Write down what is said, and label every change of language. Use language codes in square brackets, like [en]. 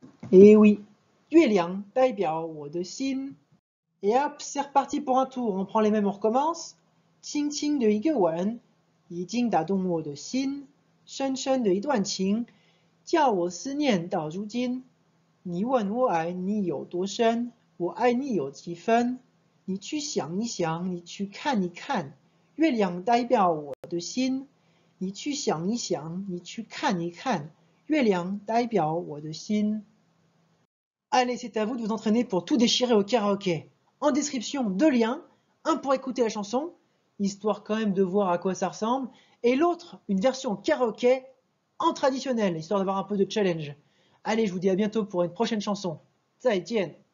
[fr] Et oui, 月亮代表我的心. Et hop, c'est reparti pour un tour. On prend les mêmes, on recommence. [zh] 轻轻的一个吻，已经打动我的心。深深的一段情，叫我思念到如今。你问我爱你有多深，我爱你有几分？你去想一想，你去看一看，月亮代表我的心。你去想一想，你去看一看，月亮代表我的心。 [fr] Allez, c'est à vous de vous entraîner pour tout déchirer au karaoké. En description, 2 liens, un pour écouter la chanson, histoire quand même de voir à quoi ça ressemble, et l'autre, une version karaoké en traditionnel, histoire d'avoir un peu de challenge. Allez, je vous dis à bientôt pour une prochaine chanson. [zh] 再见